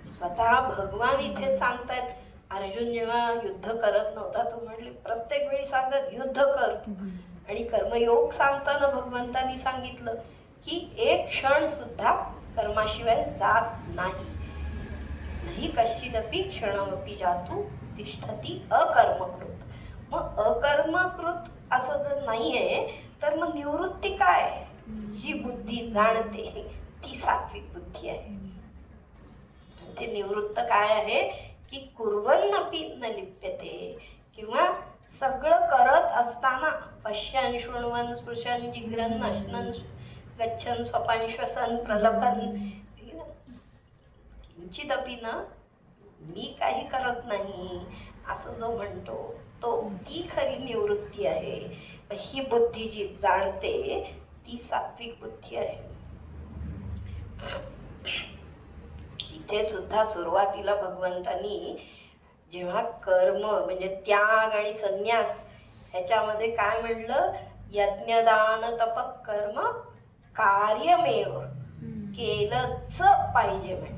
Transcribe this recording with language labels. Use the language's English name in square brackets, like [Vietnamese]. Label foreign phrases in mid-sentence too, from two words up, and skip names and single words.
[Marathi] स्वतः भगवान इथे सांगतात, अर्जुन जेव्हा युद्ध करत नव्हता तो म्हणले, प्रत्येक वेळी सांगतात युद्ध कर. आणि कर्मयोग सांगताना भगवंतांनी सांगितलं की एक क्षण सुद्धा कर्माशिवाय जात नाही. [Sanskrit] नाही कश्चिदपि क्षणमपि जातु तिष्ठती अकर्मकृत. [Marathi] मग अकर्मकृत असं जर नाही आहे तर मग निवृत्ती काय, जी बुद्धी जाणते ती सात्विक बुद्धी आहे. ते निवृत्त काय आहे की [Sanskrit] कुर्वन्नपि न लिप्यते, [Marathi] किंवा सगळं करत असताना [Sanskrit] पश्यन् शृण्वन् स्पृशन् जिघ्रन् अश्नन् गच्छन् स्वपन् श्वसन् प्रलपन् किंचिदपि न, [Marathi] मी काही करत नाही असं जो म्हणतो तो ती खरी निवृत्ती आहे. ही बुद्धी जी जाणते ती सात्विक बुद्धी आहे. इथे सुद्धा सुरुवातीला भगवंतांनी जेव्हा कर्म म्हणजे त्याग आणि संन्यास ह्याच्यामध्ये काय म्हणलं, [Sanskrit] यज्ञदान तप कर्म कार्यमेव, [Marathi] केलंच पाहिजे म्हटले.